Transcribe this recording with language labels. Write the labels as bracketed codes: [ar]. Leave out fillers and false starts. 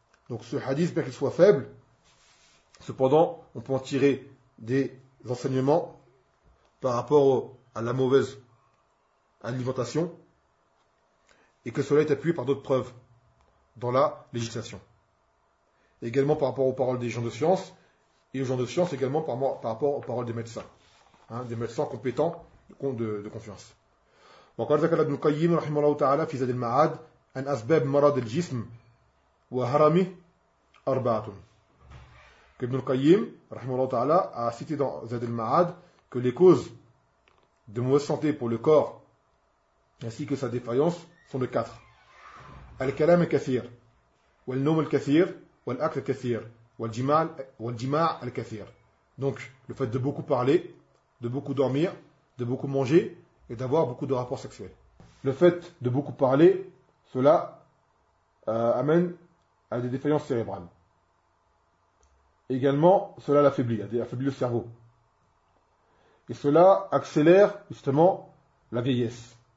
[fr] Donc ce hadith, bien qu'il soit faible, cependant, on peut en tirer des enseignements par rapport à la mauvaise alimentation et que cela est appuyé par d'autres preuves dans la législation. Et également par rapport aux paroles des gens de science et aux gens de science également par rapport aux paroles des médecins, hein, des médecins compétents de confiance. [ar] وقال ذكر ابن القيم رحمه الله تعالى في زاد المعاد أن أسباب مرض الجسم وهرمه أربعة. [fr] ابن القيم [ar] رحمه الله تعالى [fr] a cité dans زاد المعاد que les causes de mauvaise santé pour le corps ainsi que sa défaillance sont de quatre. [ar] الكلام الكثير والنوم الكثير والأكل الكثير والجماع الكثير. [fr] Donc le fait de beaucoup parler, de beaucoup dormir, de beaucoup manger et d'avoir beaucoup de rapports sexuels. Le fait de beaucoup parler, cela amène à des défaillances cérébrales. Également, cela affaiblit le cerveau. Et cela accélère justement la vieillesse.